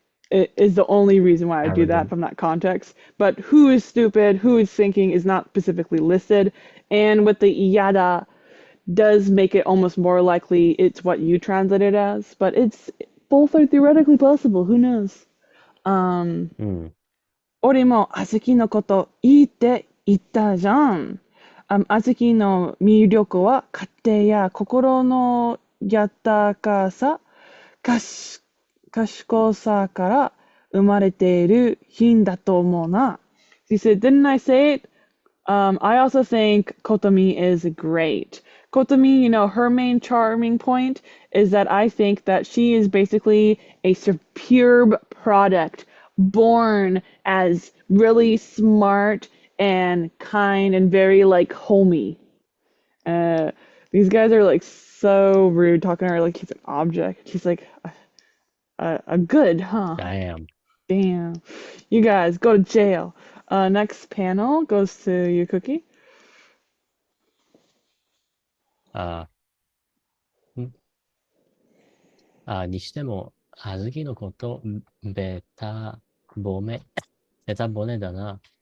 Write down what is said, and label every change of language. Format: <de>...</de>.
<en>It is the only reason why I do that Arrogant. from that context. But who is stupid, who is thinking is not specifically listed. And with the yada does make it almost more likely it's what you translate it as. But it's both are theoretically possible. Who knows? Um, Mm.</en> <ja>俺も小豆のこといいって言ったじゃん。小豆の魅力は家庭や心の豊かさ、賢賢さから生まれている品だと思うな。</ja> <en>He said, didn't I say it? I also think Kotomi is great. Kotomi, her main charming point is that I think that she is basically a superb product born as really smart and kind and very like homey. Uh, these guys are like so rude talking to her like she's an object. She's like a good, huh? Damn. Damn. You guys go to jail. Next panel goes to you, Cookie.</en> <ja>あんにしても、あずきのこと、ベタ褒め、ベタ褒めだな。</ja>